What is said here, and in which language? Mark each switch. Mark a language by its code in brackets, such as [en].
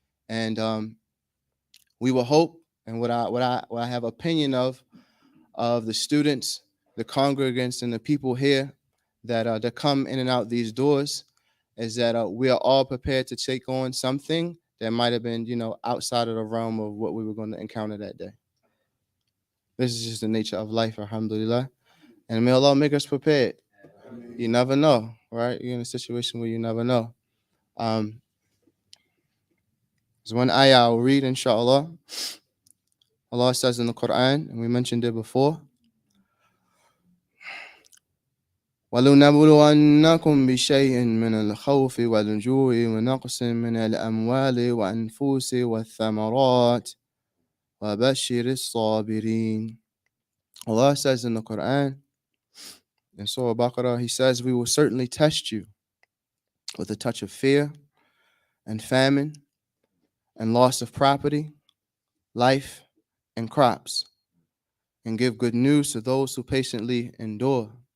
[en] And we will hope, and what I have opinion of the students, the congregants, and the people here that come in and out these doors, is that we are all prepared to take on something that might have been, outside of the realm of what we were going to encounter that day. This is just the nature of life, alhamdulillah. And may Allah make us prepared. You never know, right? You're in a situation where you never know. There's one ayah I'll read, inshallah. Allah says in the Quran, and we mentioned it before, [ar] وَلُنَبْلُوَنَّكُمْ بِشَيْءٍ مِّنَ الْخَوْفِ وَالْجُوعِ وَنَقْصٍ مِّنَ الْأَمْوَالِ وَأَنفُسِ وَالثَّمَرَاتِ وَبَشِّرِ الصَّابِرِينَ. [en] Allah says in the Quran, in Surah Baqarah, He says, we will certainly test you with a touch of fear and famine and loss of property, life, and crops, and give good news to those who patiently endure.